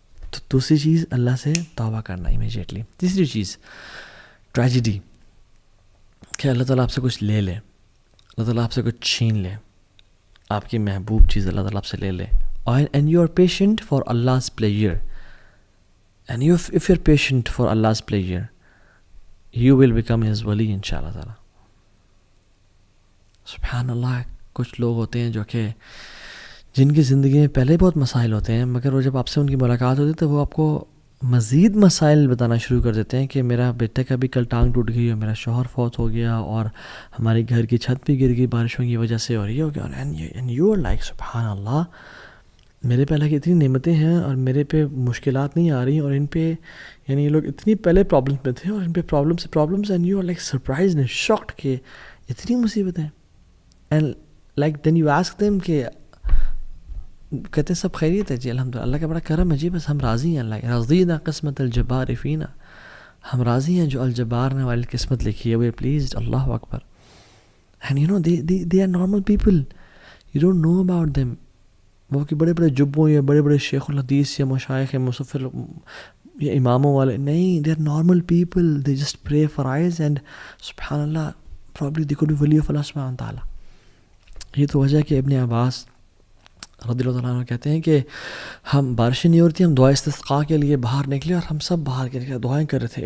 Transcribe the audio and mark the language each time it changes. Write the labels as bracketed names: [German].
[Urdu] تو دوسری چیز اللہ سے توبہ کرنا امیجیٹلی. تیسری چیز ٹریجڈی، کہ اللہ تعالیٰ آپ سے کچھ لے لے، اللہ تعالیٰ آپ سے کچھ چھین لے، آپ کی محبوب چیز اللہ تعالیٰ آپ سے لے لے. [English] And you are patient for Allah's pleasure. And if you're patient for Allah's pleasure, you will become His wali inshallah ta'ala. [Urdu] سبحان اللہ. کچھ لوگ ہوتے ہیں جو کہ جن کی زندگی میں پہلے بہت مسائل ہوتے ہیں، مگر وہ جب آپ سے ان کی ملاقات ہوتی ہے تو وہ آپ کو مزید مسائل بتانا شروع کر دیتے ہیں کہ میرا بیٹے کا بھی کل ٹانگ ٹوٹ گئی اور میرا شوہر فوت ہو گیا اور ہماری گھر کی چھت بھی گر گئی بارشوں کی وجہ سے اور یہ ہو گیا. [English] and you are like [Urdu] سبحان اللہ، میرے پہ اللہ کی اتنی نعمتیں ہیں اور میرے پہ مشکلات نہیں آ رہی، اور ان پہ یہ لوگ اتنی پہلے پرابلمس میں تھے اور ان پہ problems [English] and you are like surprise and shocked [Urdu] کہ اتنی مصیبتیں. [English] and like then you ask them [Urdu] کہ کہتے ہیں سب خیریت ہے جی الحمدللہ، اللہ کا بڑا کرم ہے جی، بس ہم راضی ہیں. [Arabic] اللہ رضینا قسمت الجبار فینا، [Urdu] ہم راضی ہیں جو الجبار نے والی قسمت لکھی ہے، [English] We are pleased. [Urdu] Allah Akbar. [English] And they are normal people, you don't know about them. [Urdu] وہ کہ بڑے بڑے جبوں یا بڑے بڑے شیخ الحدیث یا مشائخ مصفر یا اماموں والے نہیں، [English] they are normal people, they just pray for eyes and سبحان اللہ probably they could be wali of Allah [Urdu] سبحانہ تعالیٰ. یہ تو وجہ ہے کہ ابن عباس رضی اللہ تعالیٰ عنہ کہتے ہیں کہ ہم بارشیں نہیں ہو رہی تھی، ہم دعا استسقاء کے لیے باہر نکلے اور ہم سب باہر کے نکلے دعائیں کر رہے تھے.